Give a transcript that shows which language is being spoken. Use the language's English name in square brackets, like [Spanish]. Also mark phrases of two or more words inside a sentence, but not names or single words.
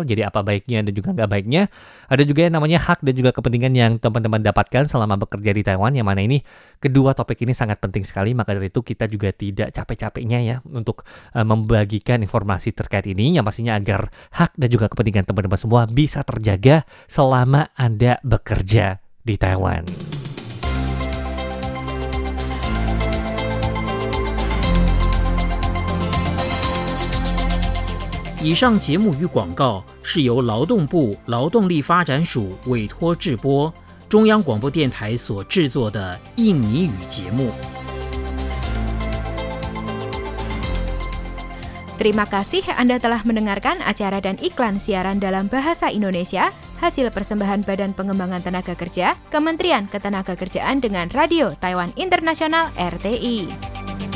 [Indonesian] Jadi apa baiknya dan juga nggak baiknya. Ada juga yang namanya hak dan juga kepentingan yang teman-teman dapatkan selama bekerja di Taiwan. Yang mana ini kedua topik ini sangat penting sekali. Maka dari itu kita juga tidak capek-capeknya ya untuk membagikan informasi terkait ini. Yang pastinya agar hak dan juga kepentingan teman-teman semua bisa terjaga selama Anda bekerja di Taiwan. [Chinese] 以上节目与广告是由劳动部劳动力发展署委托制播，中央广播电台所制作的印尼语节目。 [Indonesian] Terima kasih Anda telah mendengarkan acara dan iklan siaran dalam bahasa Indonesia, hasil persembahan Badan Pengembangan Tenaga Kerja, Kementerian Ketenagakerjaan dengan Radio Taiwan Internasional RTI.